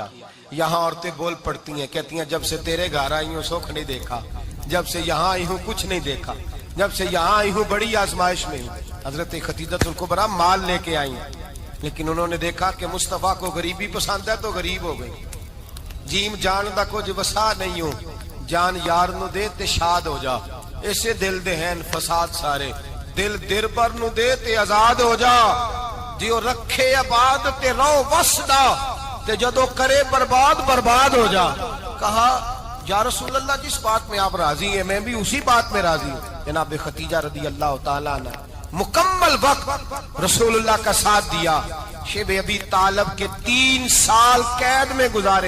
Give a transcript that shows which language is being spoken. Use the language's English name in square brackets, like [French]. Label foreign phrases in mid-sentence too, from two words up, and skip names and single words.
[Urdu] یہاں عورتیں بول پڑتی ہیں، کہتی ہیں جب سے تیرے گھر آئی ہوں سکھ نہیں دیکھا، جب سے یہاں آئی ہوں کچھ نہیں دیکھا، جب سے یہاں آئی ہوں بڑی آزمائش میں ہوں۔ حضرت خدیجہ الکبریٰ مال لے کے آئی ہیں، لیکن انہوں نے دیکھا کہ مصطفیٰ کو غریبی پسند ہے تو غریب ہو گئی۔ [Punjabi] جیم جان دا کچھ وسا نہیں ہو، جان یار نو دے تے شاد ہو جا، اسے دل دے ہیں فساد سارے، دل در پر نو دے تے آزاد ہو جا، دیو رکھے آباد تے رو وسدا تے جدو کرے برباد ہو جا۔ [Urdu] کہا [Arabic] یا رسول اللہ [Urdu] جس بات میں آپ راضی ہیں میں بھی اسی بات میں راضی ہوں۔ جناب خدیجہ [Arabic] رضی اللہ تعالیٰ عنہ [Urdu] مکمل وقت رسول اللہ کا ساتھ دیا۔ شیب ابی طالب کے 3 سال قید میں گزارے۔